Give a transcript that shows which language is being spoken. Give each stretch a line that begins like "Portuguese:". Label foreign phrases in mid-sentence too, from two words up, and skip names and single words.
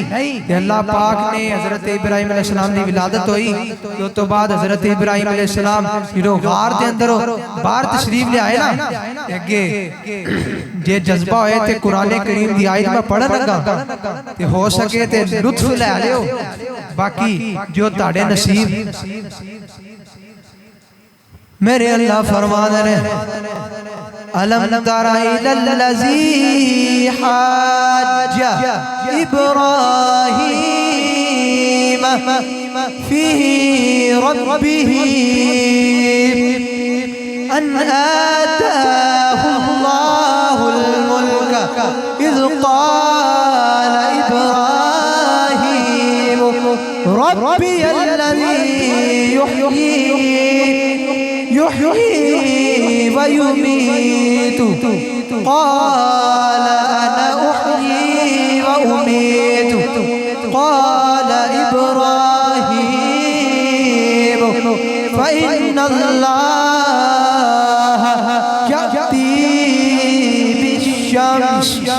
Punjabi: تے اللہ پاک نے حضرت ابراہیم علیہ السلام دی ولادت ہوئی تو تو بعد حضرت ابراہیم علیہ السلام جو غار دے اندر باہر تشریف لے آئے نا، اگے جے جذبہ ہوئے تے قرآن کریم دی آیت میں پڑھن لگا تے ہو سکے تے لطف لے لیو، باقی جو تاڑے نصیب.
Urdu: میرے اللہ فرماتے ہیں
Arabic: ألم تر إلى الذي حاج إبراهيم في ربه أن آتاه الله الملك إذ قال إبراهيم ربي الذي يحيي ويميت قال أنا أحيي وأميت قال إبراهيم فإن الله يأتي بالشمس